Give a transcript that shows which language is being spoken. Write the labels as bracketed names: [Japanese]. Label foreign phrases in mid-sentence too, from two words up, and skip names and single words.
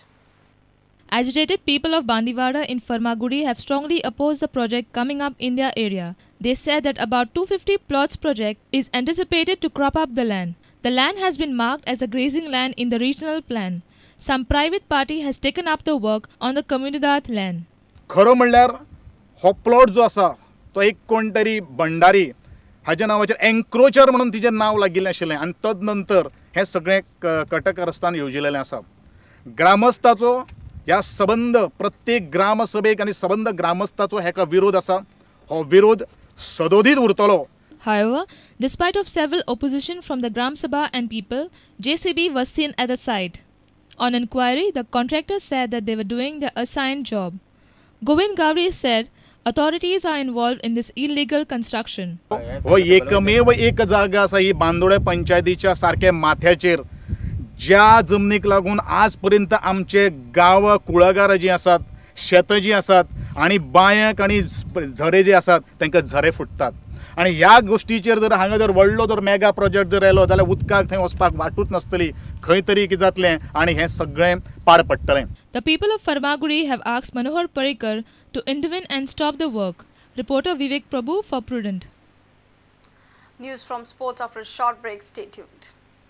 [English] Agitated people of Bandiwada in Farmagudi have strongly opposed the project coming up in their area. They said that about 250 plots project is anticipated to crop up the land. The land has been marked as a grazing land in the regional plan. Some private party has taken up the work on the comunidad land. [Konkani] खरो म्हणल्यार हो प्लॉट जो आसा तो एक कोण तरी भंडारी हाच्या नावाचेर एन्क्रोचर म्हणून तिचें नाव लागिल्लें आशिल्लें आनी तदनंतर हें सगळें कटकरस्थान येवजिल्लें आसा. ग्रामस्थाचो ह्या सबंद प्रत्येक ग्रामसभेक आनी सबंद ग्रामस्थाचो हेका विरोध आसा. हो विरोध सदोदीत उरतलो. [English] However, despite of several opposition from the Gram Sabha and people, JCB was seen at the site. On inquiry, the contractors said that they were doing their assigned job. Govind Gowri said authorities are involved in this illegal construction. [Konkani] हो एकमेव एक जागा आसा ही बांदोडे पंचायतीच्या सारके माथ्याचेर ज्या जमनीक लागून आज पर्यंत आमचे गांव कुळागर जी आसात, शेतां जी आसात आनी बांयक आनी झरे जे आसात तांकां झरे फुटतात. आणि ह्या गोष्टीचेर जर हांगा जर व्हडलो जर मेगा प्रोजेक्ट जर आयलो जाल्यार उदकाक थंय वचपाक वाटूच नासतली. खंय तरी कितें जातलें आनी हें सगळें पाड पडटलें. [English] The people of Farmagudi have asked Manohar Parrikar to intervene and stop the work. Reporter Vivek Prabhu for Prudent. News from sports after a short break. Stay tuned.